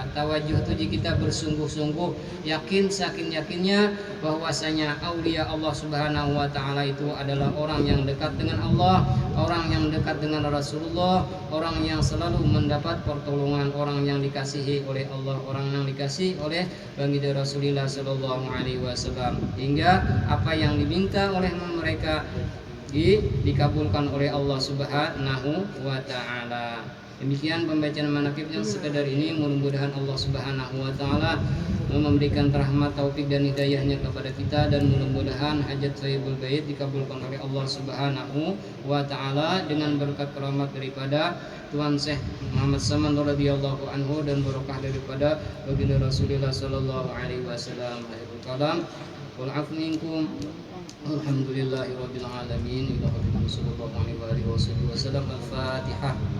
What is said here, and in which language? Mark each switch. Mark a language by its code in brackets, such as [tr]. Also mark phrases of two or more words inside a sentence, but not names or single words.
[id] Tawajuh itu jika kita bersungguh-sungguh, yakin sakin-yakinnya bahwasanya aulia Allah [ar] سبحانه وتعالى [id] itu adalah orang yang dekat dengan Allah, orang yang dekat dengan Rasulullah, orang yang selalu mendapat pertolongan, orang yang dikasihi oleh Allah, orang yang dikasihi oleh baginda Rasulullah [ar] صلى الله عليه وسلم, [id] hingga apa yang diminta oleh mereka dikabulkan oleh Allah [ar] سبحانه وتعالى. [id] Demikian pembacaan manaqib yang sekedar ini. Mudah-mudahan Allah [ar] سبحانه وتعالى [id] memberikan rahmat, taufik dan hidayahnya kepada kita, dan mudah-mudahan hajat Sayyidul Bait dikabulkan oleh Allah [ar] سبحانه وتعالى [id] dengan berkat keramat daripada Tuan Syekh Muhammad Saman [ar] رضي الله عنه [id] dan barokah daripada baginda Rasulullah [ar] صلى الله عليه وسلم. آخر الكلام والعفو منكم. الحمد لله رب العالمين. إلى رب صلى الله عليه وسلم. Al-Fatihah.